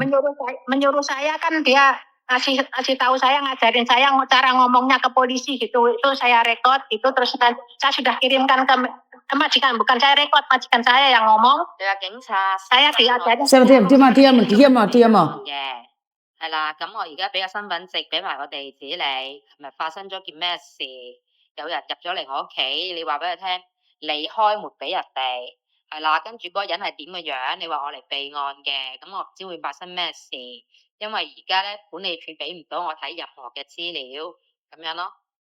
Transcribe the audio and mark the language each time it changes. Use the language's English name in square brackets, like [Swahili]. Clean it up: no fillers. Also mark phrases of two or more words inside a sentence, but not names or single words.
[Indonesian] Menyuruh saya kan dia kasih tahu saya, ngajarin saya cara ngomongnya ke polisi gitu. Itu saya rekod itu, terus saya sudah kirimkan ke majikan, bukan saya rekod, majikan saya yang ngomong. Saya diajarin. Diam. [Cantonese] 係啦，咁我而家俾個身份證俾埋個地址你，琴日發生咗件咩事？有人入咗嚟我屋企，你話俾佢聽，你開門俾人哋，係啦，跟住嗰個人係點嘅樣，你話我嚟備案嘅，咁我唔知會發生咩事，因為而家咧管理處俾唔到我睇任何嘅資料，咁樣咯。